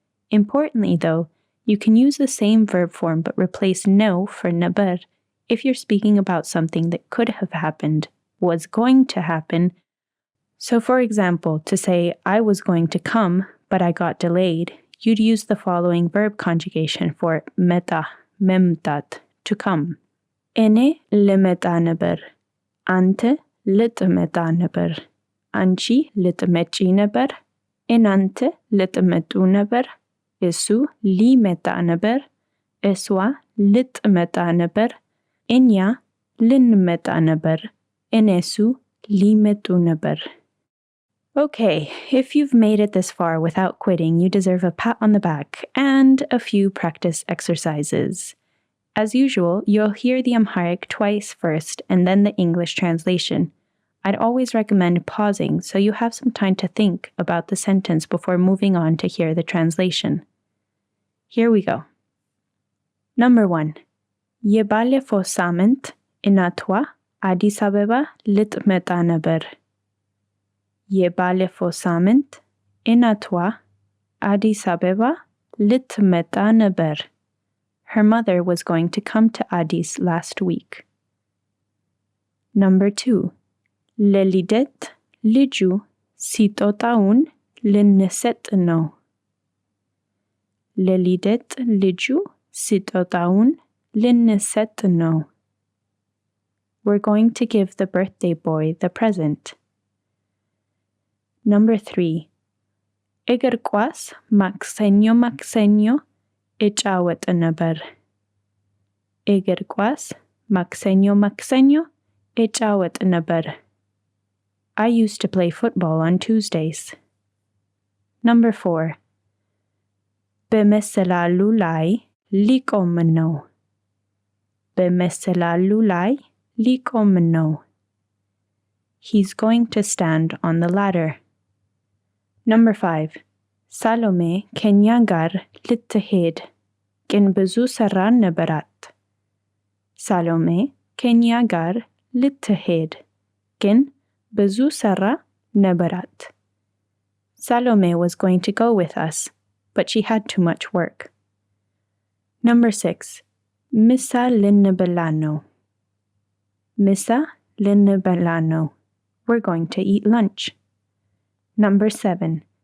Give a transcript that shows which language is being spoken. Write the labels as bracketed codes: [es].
[en] Importantly, though, you can use the same verb form but replace no for neber if you're speaking about something that could have happened, was going to happen. So, for example, to say, I was going to come, but I got delayed, you'd use the following verb conjugation for meta, memtat, to come. [am] Ene ልመጣ ነበር. Ante ልትመጣ ነበር. Anchi ልትመጪ ነበር. Inante ልትመጡ ነበር. እሱ ሊመጣ ነበር. እሷ ልትመጣ ነበር. እኛ ልንመጣ ነበር. እነሱ ሊመጡ ነበር. [en] Okay, if you've made it this far without quitting, you deserve a pat on the back and a few practice exercises. As usual, you'll hear the Amharic twice first and then the English translation. I'd always recommend pausing so you have some time to think about the sentence before moving on to hear the translation. Here we go. Number 1. [am] የባለፈው ሳምንት እናቷ አዲስ አበባ ልትመጣ ነበር። የባለፈው ሳምንት እናቷ አዲስ አበባ ልትመጣ ነበር. [en] Her mother was going to come to Addis last week. Number 2. [am] ለልደት ልጁ ስጦታውን ልንሰጥ ነው. ለልደት ልጁ ስጦታውን ልንሰጥ ነው. [en] We're going to give the birthday boy the present. Number 3. [am] እግር ኳስ ማክሰኞ እጫወት ነበር. እግር ኳስ ማክሰኞ እጫወት ነበር. [en] I used to play football on Tuesdays. Number 4. [am] በመሰላሉ ላይ ሊቆም ነው. በመሰላሉ ላይ ሊቆም ነው. [en] He's going to stand on the ladder. Number 5. [am] ሳሎሜ ከኛ ጋር ልትሄድ ግን ብዙ ሥራ ነበራት. ሳሎሜ ከኛ ጋር ልትሄድ ግን ብዙ ሥራ ነበራት. [en] Salome was going to go with us, but she had too much work. Number 6. [am] ምሳ ልንበላ ነው. ምሳ ልንበላ ነው. [en] We're going to eat lunch. Number 7.